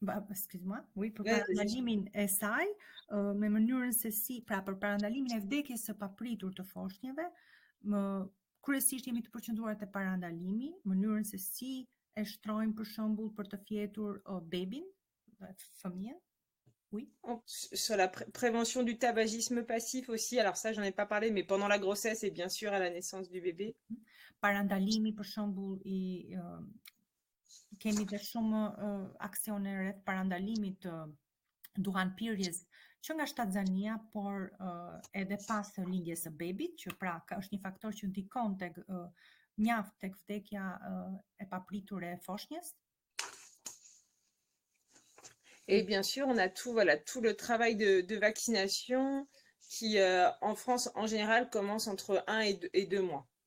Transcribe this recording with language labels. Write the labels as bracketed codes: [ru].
[fr] Excuse-moi, oui, [sq] për parandalimin e saj, me mënyrën se si, pra për parandalimin e vdekjes së papritur të foshnjëve, kryesisht jemi të përqendruar te parandalimi, mënyrën se si e shtrojmë për shembull për të fjetur bebin, fëmijën. [fr] Oui. Sur la prévention du tabagisme passif aussi, alors ça j'en ai pas parlé, mais pendant la grossesse et bien sûr à la naissance du bébé. [sq] Parandalimi për shembull i kemi dhe shumë aksione rreth parandalimit të duhanpirjes që nga shtatzania, por edhe pas lindjes së bebit, që pra është një faktor që ndikon mjaft tek vdekja e papritur e foshnjës. [fr] Et bien sûr, on a tout le travail de vaccination qui, en France, en général, commence entre 1 et 2 mois.